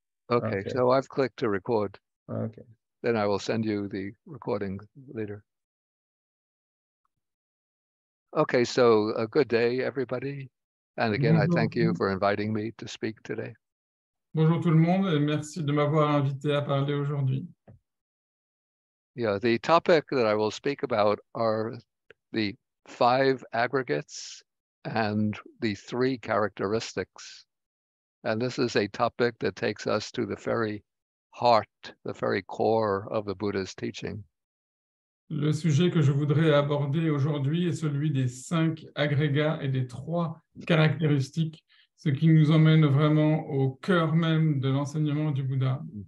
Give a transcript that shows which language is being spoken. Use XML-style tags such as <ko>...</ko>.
<en>Okay, so I've clicked to record. Okay. Then I will send you the recording later. Okay, so a good day, everybody. And again, I thank you for inviting me to speak today.</en> <fr>Bonjour tout le monde et merci de m'avoir invité à parler aujourd'hui.</fr> <en>Yeah, the topic that I will speak about are the 5 aggregates and the 3 characteristics. And this is a topic that takes us to the very heart, the very core of the Buddha's teaching.</en> <fr>Le sujet que je voudrais aborder aujourd'hui est celui des 5 agrégats et des 3 caractéristiques, ce qui nous emmène vraiment au cœur même de l'enseignement du Bouddha.</fr>